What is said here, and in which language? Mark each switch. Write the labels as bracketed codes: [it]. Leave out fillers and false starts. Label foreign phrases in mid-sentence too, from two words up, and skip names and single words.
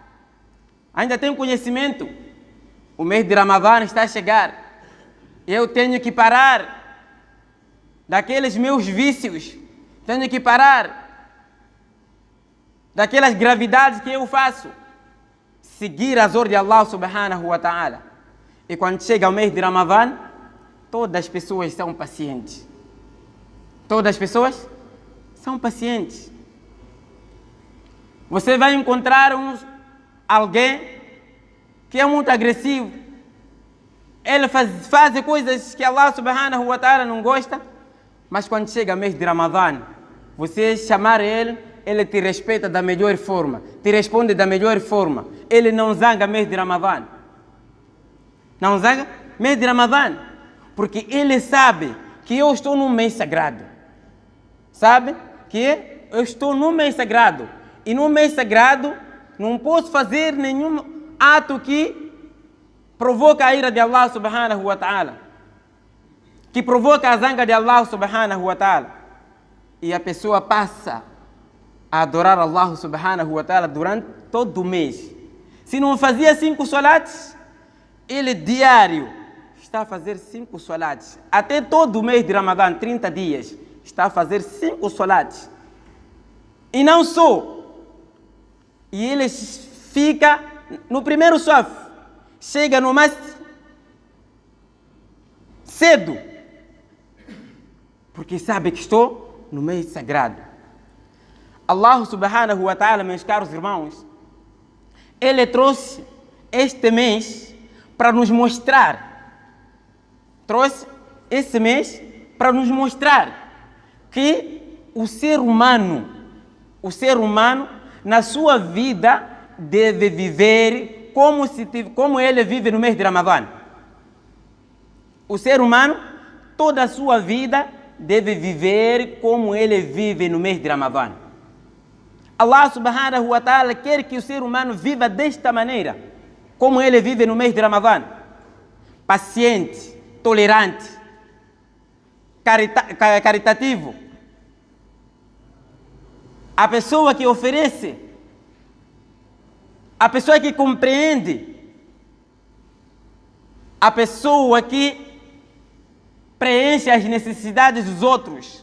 [pt] Ainda tem conhecimento. O mês de Ramadã está a chegar. Eu tenho que parar daqueles meus vícios. Tenho que parar daquelas gravidades que eu faço, seguir as ordens de [ar] الله سبحانه وتعالى. [pt] E quando chega o mês de Ramadã, todas as pessoas são pacientes. Todas as pessoas são pacientes. Você vai encontrar alguém que é muito agressivo. Ele faz coisas que [ar] الله سبحانه وتعالى [pt] não gosta, mas quando chega o mês de Ramadã, você chamar ele, ele te respeita da melhor forma, te responde da melhor forma. Ele não zanga mês de Ramadã. Não zanga mês de Ramadã, porque ele sabe que eu estou num mês sagrado. Sabe que eu estou num mês sagrado. E no mês sagrado não posso fazer nenhum ato que provoca a ira de [ar] الله سبحانه وتعالى, [pt] que provoca a zanga de [ar] الله سبحانه وتعالى. [pt] E a pessoa passa a adorar [ar] الله سبحانه وتعالى [pt] durante todo o mês. Se não fazia 5 salates, ele diário está a fazer 5 salates. Até todo o mês de Ramadã, 30 dias, está a fazer 5 salates. E não só. E ele fica no primeiro saf, chega no mais cedo, porque sabe que estou no mês sagrado. [ar] الله سبحانه وتعالى, [pt] meus caros irmãos, ele trouxe este mês para nos mostrar, trouxe esse mês para nos mostrar que o ser humano na sua vida deve viver como ele vive no mês de Ramadã. O ser humano, toda a sua vida, deve viver como ele vive no mês de Ramadã. [ar] الله سبحانه وتعالى [pt] quer que o ser humano viva desta maneira, como ele vive no mês de Ramadã. Paciente, tolerante, caritativo. A pessoa que oferece, a pessoa que compreende, a pessoa que preenche as necessidades dos outros.